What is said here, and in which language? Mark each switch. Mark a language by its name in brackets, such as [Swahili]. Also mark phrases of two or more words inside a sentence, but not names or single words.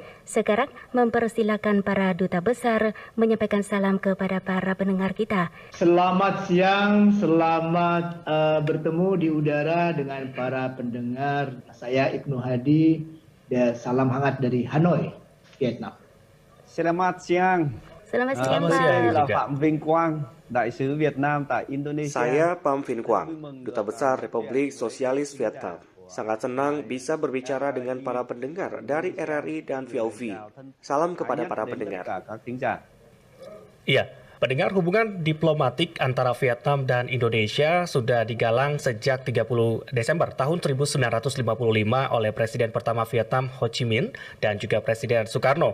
[Indonesian] Sekarang mempersilakan para Duta Besar menyampaikan salam kepada para pendengar kita. Selamat siang, selamat bertemu di udara dengan para pendengar. Saya Ibnu Hadi dan salam hangat dari Hanoi, Vietnam. Selamat siang. Selamat siang, Pak. [Vietnamese] Là Phạm Vinh Quang, Đại sứ Việt Nam tại Indonesia. [Indonesian] Saya Phạm Vinh Quang, Duta Besar Republik Sosialis Vietnam. Sangat senang bisa berbicara dengan para pendengar dari RRI dan VOV. Salam kepada para pendengar. Iya, pendengar, hubungan diplomatik antara Vietnam dan Indonesia sudah digalang sejak 30 Desember tahun 1955 oleh Presiden pertama Vietnam Ho Chi Minh dan juga Presiden Soekarno.